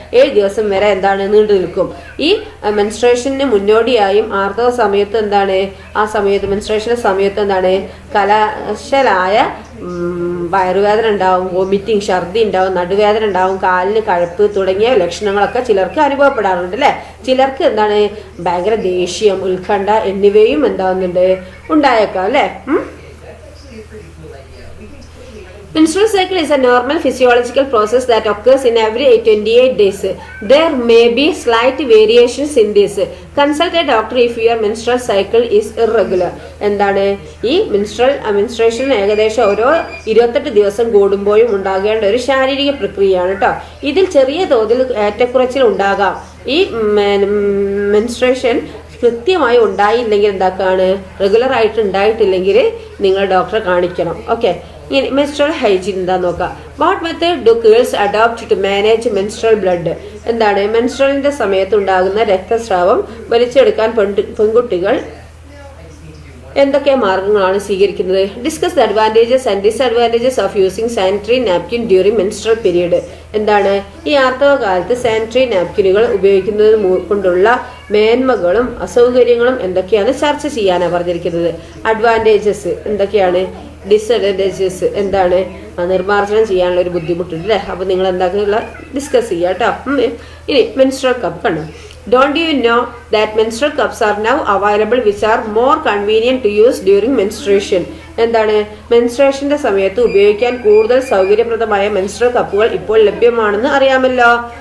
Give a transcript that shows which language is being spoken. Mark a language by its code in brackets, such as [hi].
[ml] 7 ദിവസം വരെ എന്താണ് നീണ്ടു നിൽക്കും. ഈ മെൻസ്ട്രേഷന് മുന്നോടിയായും ആർത്തവ സമയത്ത് എന്താണ് ആ സമയത്ത് മെൻസ്ട്രേഷൻ സമയത്ത് എന്താണ് കലശലായ വയറുവേദന ഉണ്ടാവും, വോമിറ്റിംഗ് ഛർദി ഉണ്ടാവും, നടുവേദന ഉണ്ടാവും, കാലിന് കഴപ്പ് തുടങ്ങിയ ലക്ഷണങ്ങളൊക്കെ ചിലർക്ക് അനുഭവപ്പെടാറുണ്ട് അല്ലെ. ചിലർക്ക് എന്താണ് ഭയങ്കര ദേഷ്യം, ഉത്കണ്ഠ എന്നിവയും എന്താവുന്നുണ്ട് ഉണ്ടായേക്കാം അല്ലെ. [en] Menstrual cycle is a normal physiological process that occurs in every 28 days. There may be slight variations in this. Consult a doctor if your menstrual cycle is irregular. [ml] എന്താണ് ഈ മെൻസ്ട്രേഷൻ ഏകദേശം ഓരോ 28 ദിവസം കൂടുമ്പോഴും ഉണ്ടാകേണ്ട ഒരു ശാരീരിക പ്രക്രിയയാണ് കേട്ടോ. ഇതിൽ ചെറിയ തോതിൽ ഏറ്റക്കുറച്ചിൽ ഉണ്ടാകാം. ഈ മെൻസ്ട്രേഷൻ കൃത്യമായി ഉണ്ടായില്ലെങ്കിൽ എന്താക്കാണ് റെഗുലർ ആയിട്ട് ഉണ്ടായിട്ടില്ലെങ്കിൽ നിങ്ങൾ ഡോക്ടറെ കാണിക്കണം. [en] okay, [ml] ഇനി മെൻസ്ട്രൽ ഹൈജീൻ എന്താ നോക്കാം. [en] What method do girls adopt to manage menstrual blood? [ml] എന്താണ് മെൻസ്ട്രലിന്റെ സമയത്ത് ഉണ്ടാകുന്ന രക്തസ്രാവം വലിച്ചെടുക്കാൻ പെൺകുട്ടികൾ എന്തൊക്കെ മാർഗങ്ങളാണ് സ്വീകരിക്കുന്നത്? [en] Discuss the advantages and disadvantages of using sanitary napkin during menstrual period. [ml] എന്താണ് ഈ ആർത്തവ കാലത്ത് സാനിറ്ററി നാപ്കിനുകൾ ഉപയോഗിക്കുന്നത് കൊണ്ടുള്ള മേന്മകളും അസൗകര്യങ്ങളും എന്തൊക്കെയാണ് ചർച്ച ചെയ്യാനാണ് പറഞ്ഞിരിക്കുന്നത്. അഡ്വാൻറ്റേജസ് എന്തൊക്കെയാണ്, ഡിസ്അഡ്വാൻറ്റേജസ് എന്താണ്, നിർമ്മാർജ്ജനം ചെയ്യാനുള്ള ഒരു ബുദ്ധിമുട്ടുണ്ട് അല്ലേ. അപ്പോൾ നിങ്ങൾ എന്താക്കുള്ള ഡിസ്കസ് ചെയ്യുക കേട്ടോ. ഇനി മെൻസ്ട്രൽ കപ്പ് കണ്ടോ. [en] Don't you know that menstrual cups are now available which are more convenient to use during menstruation? [ml] എന്താണ് മെൻസ്ട്രേഷന്റെ സമയത്ത് ഉപയോഗിക്കാൻ കൂടുതൽ സൗകര്യപ്രദമായ മെൻസ്ട്രൽ കപ്പുകൾ ഇപ്പോൾ ലഭ്യമാണെന്ന് അറിയാമല്ലോ.